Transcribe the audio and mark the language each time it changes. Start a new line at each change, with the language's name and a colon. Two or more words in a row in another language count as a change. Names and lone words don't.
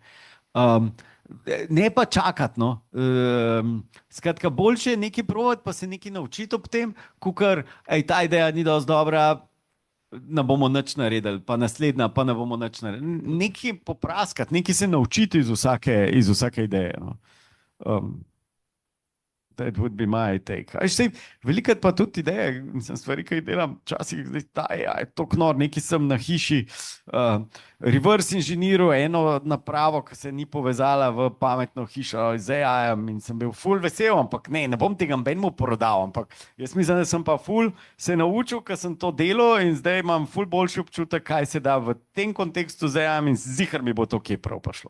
Slovenian: Ne pa čakati. No. Skratka, boljše je nekaj provati, pa se nekaj naučiti ob tem, kukar, ta ideja ni dosti dobra, ne bomo nič naredili, pa naslednja, pa ne bomo nič naredili. Nekaj popraskati, nekaj se naučiti iz vsake ideje.
English: No. That would be my take.
Slovenian: Velikrat pa tudi ideje, stvari, ki jih delam, včasih je to knor, nekaj sem na hiši reverse inženiral eno napravo, ki se ni povezala v pametno hišo z AI-jem in sem bil ful vesel, ampak ne bom tega benmu prodal, ampak jaz mislim, da sem pa ful se naučil, ker sem to delal in zdaj imam ful boljši občutek, kaj se da v tem kontekstu z AI-jem in zihar mi bo to kje prav prišlo.